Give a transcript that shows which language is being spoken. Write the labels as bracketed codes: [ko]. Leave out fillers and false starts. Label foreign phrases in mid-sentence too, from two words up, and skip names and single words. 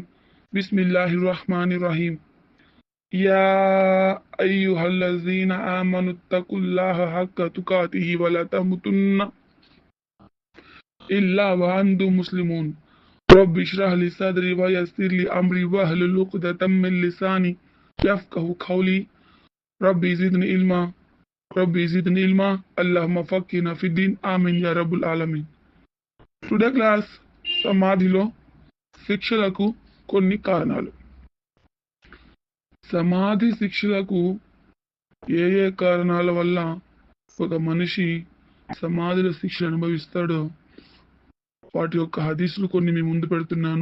[ar] بسم الله الرحمن الرحيم يا أيها الذين آمنوا اتقوا الله حق تقاته ولا تموتن إلا وأنتم مسلمون. رب اشرح لي صدري ويسر لي أمري واحلل عقدة من لساني يفقهوا قولي ربي زدني علما ربي زدني علما اللهم فقهنا في الدين آمين يا رب العالمين. [en] today class [te] సమాధిలో శిక్షలకు కొన్ని కారణాలు. సమాధి శిక్షలకు ఏ ఏ కారణాల వల్ల ఒక మనిషి సమాధిలో శిక్ష అనుభవిస్తాడో వాటి యొక్క హదీసులు కొన్ని మీ ముందు పెడుతున్నాను.